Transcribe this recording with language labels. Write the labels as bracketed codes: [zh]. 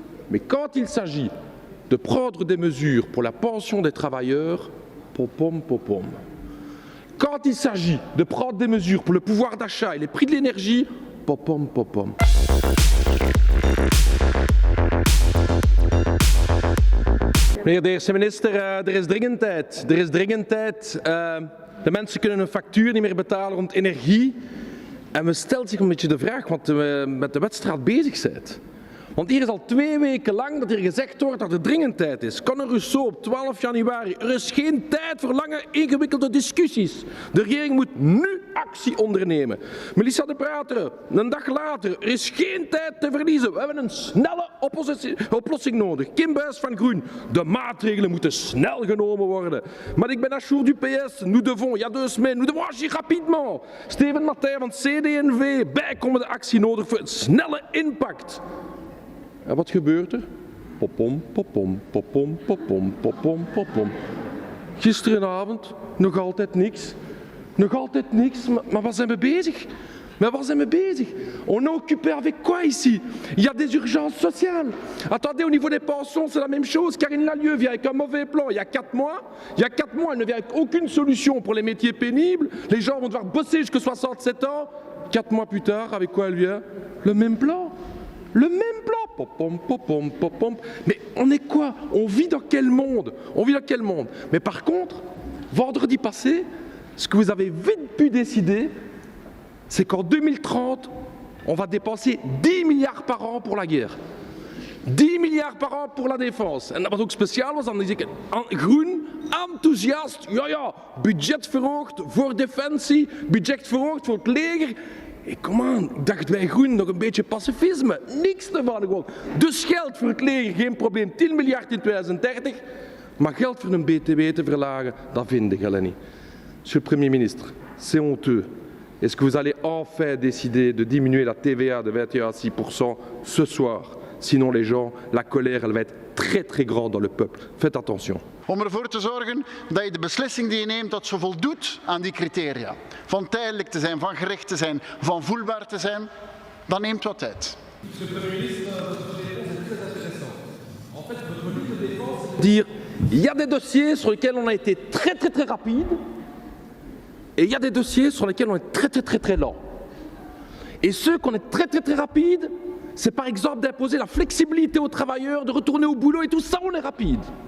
[fr] Mais quand il s'agit de prendre des mesures pour la pension des travailleurs, popom, popom. Quand il s'agit de prendre des mesures pour le pouvoir d'achat et les prix de l'énergie, popom, popom. [nl] Meneer de eerste minister, er is dringend tijd. Er is dringend tijd. De mensen kunnen hun factuur niet meer betalen rond energie. En men stelt zich een beetje de vraag wat we met de wedstrijd bezig zijn. Want hier is al 2 weken lang dat hier gezegd wordt dat er dringend tijd is. Conor Rousseau op 12 januari. Er is geen tijd voor lange ingewikkelde discussies. De regering moet nu actie ondernemen. Melissa de Prateren, een dag later. Er is geen tijd te verliezen. We hebben een snelle oplossing nodig. Kim Buijs van Groen. De maatregelen moeten snel genomen worden. Maar ik ben Achour du PS. [fr] Nous devons, il y a 2 semaines, nous devons agir rapidement. [nl] Steven Mattei van CD&V. Bijkomende actie nodig voor een snelle impact. En wat gebeurt er? Popom, popom, popom, popom, popom, popom. Gisterenavond nog altijd niks. Nog altijd niks. Maar waar zijn we bezig? Mais waar zijn we bezig? [fr] On est occupé avec quoi ici? Il y a des urgences sociales. Attendez, au niveau des pensions, c'est la même chose. Karine Lallieu vient avec un mauvais plan il y a 4 mois. Il y a 4 mois, elle ne vient avec aucune solution pour les métiers pénibles. Les gens vont devoir bosser jusqu'à 67 ans. 4 mois plus tard, avec quoi elle vient? Le même plan. Le même plan. Popom, popom, popom. Mais on est quoi? On vit dans quel monde? On vit dans quel monde? Mais par contre, vendredi passé, ce que vous avez vite pu décider, c'est qu'en 2030, on va dépenser 10 milliards par an pour la guerre. 10 milliards par an pour la défense. [nl] En wat ook speciaal was, dan is ik groen, enthousiast, ja, budget verhoogd voor defensie, budget verhoogd voor het leger. Hey, kom aan, ik dacht wij groen nog een beetje pacifisme. Niks ervan gewoon. Dus geld voor het leger, geen probleem. 10 miljard in 2030. Maar geld voor een BTW te verlagen, dat vinden jullie niet. [fr] Monsieur le Premier ministre, c'est honteux. Est-ce que vous allez enfin décider de diminuer la TVA de 21 à 6% ce soir? Sinon les gens, la colère, elle va être très très grande dans le peuple. Faites attention. [nl] Om ervoor te zorgen dat je de beslissing die je neemt, dat ze voldoet aan die criteria. Van tijdelijk te zijn, van gericht te zijn, van voelbaar te zijn, dat neemt wat tijd. [fr] Dire, il y a des dossiers sur lesquels on a été très très très rapide et il y a des dossiers sur lesquels on est très très très très lent. Et ceux qu'on est très très très rapide, c'est par exemple d'imposer la flexibilité aux travailleurs, de retourner au boulot et tout ça, on est rapide.